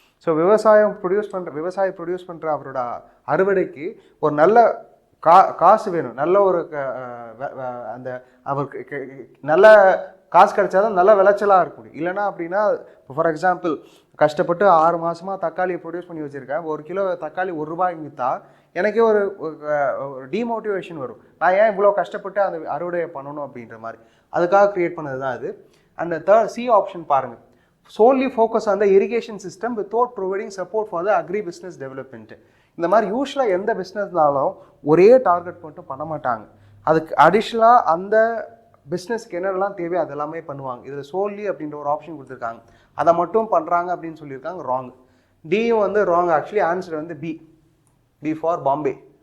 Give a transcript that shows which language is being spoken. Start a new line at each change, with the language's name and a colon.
Tamil: So விவசாயம் produce பண்ணுற அவரோட அறுவடைக்கு ஒரு நல்ல காசு வேணும், நல்ல ஒரு அந்த அவருக்கு நல்ல காசு கிடைச்சாதான் நல்ல விளைச்சலாக இருக்கும். இல்லைனா அப்படின்னா ஃபார் எக்ஸாம்பிள் கஷ்டப்பட்டு 6 மாதமாக தக்காளியை ப்ரொடியூஸ் பண்ணி வச்சுருக்கேன், 1 கிலோ தக்காளி 1 ரூபாய்க்கு விற்றா எனக்கே ஒரு டிமோட்டிவேஷன் வரும். நான் ஏன் இவ்வளோ கஷ்டப்பட்டு அந்த அறுவடையை பண்ணணும் அப்படின்ற மாதிரி. அதுக்காக க்ரியேட் பண்ணது தான் அது. அண்ட் தேர்ட் சி ஆப்ஷன் பாருங்கள்,
English: solely focus on the irrigation system without providing support for the agri business development.
Tamil: இந்த மாதிரி யூஸ்வலாக எந்த பிஸ்னஸ்னாலும் ஒரே டார்கெட் மட்டும் பண்ண மாட்டாங்க, அதுக்கு அடிஷ்னலாக அந்த பிஸ்னஸ்க்கு என்னெல்லாம் தேவையோ அதெல்லாமே பண்ணுவாங்க. இதில் சோல்லி அப்படின்ற ஒரு ஆப்ஷன் கொடுத்துருக்காங்க, அதை மட்டும் பண்ணுறாங்க அப்படின்னு சொல்லியிருக்காங்க. ராங். டியும் வந்து ராங். ஆக்சுவலி ஆன்சர் வந்து பி ஃபார் பாம்பே.